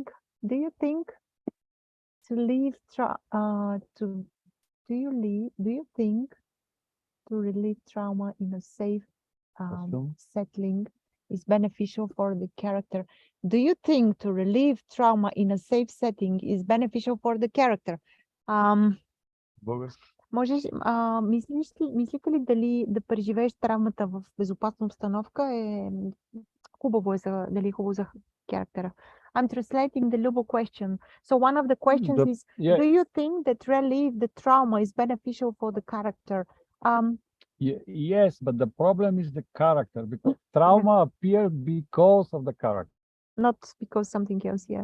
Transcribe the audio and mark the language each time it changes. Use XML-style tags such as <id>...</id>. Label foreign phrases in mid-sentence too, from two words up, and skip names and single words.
<en>Do you think to leave do you think to relieve trauma in a safe settling is beneficial for the character? Do you think to relieve trauma in a safe setting is beneficial for the character?</en> <bg>Мислите ли дали да преживееш травмата в безопасна обстановка хубаво е дали хубаво за характера?</bg> <en>I'm translating the Lubo question. So one of the questions is, do you think that relieve the trauma is beneficial for the character? Yes, but the problem is the character, because trauma appears because of the character. Not because something else, yeah.</en>